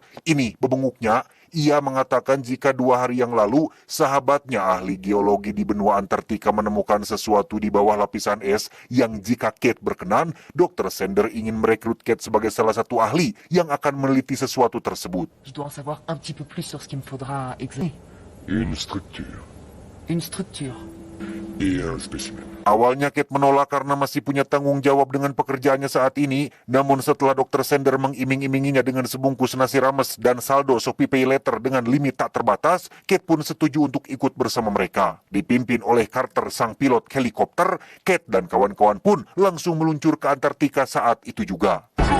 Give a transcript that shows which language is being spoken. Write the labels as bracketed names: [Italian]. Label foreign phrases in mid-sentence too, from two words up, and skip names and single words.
[Indonesian] Ini bebenguknya, ia mengatakan jika 2 hari yang lalu sahabatnya ahli geologi di benua Antartika menemukan sesuatu di bawah lapisan es yang jika Kate berkenan, Dr. Sander ingin merekrut Kate sebagai salah satu ahli yang akan meneliti sesuatu tersebut. [French] Je dois en savoir un petit peu plus sur ce qu'il me faudra examiner. Une structure Une structure. et un spécimen. [Indonesian] Awalnya Kate menolak karena masih punya tanggung jawab dengan pekerjaannya saat ini, namun setelah Dr. Sander mengiming-iminginya dengan sebungkus nasi rames dan saldo Shopee Pay Later dengan limit tak terbatas, Kate pun setuju untuk ikut bersama mereka. Dipimpin oleh Carter, sang pilot helikopter, Kate dan kawan-kawan pun langsung meluncur ke Antartika saat itu juga.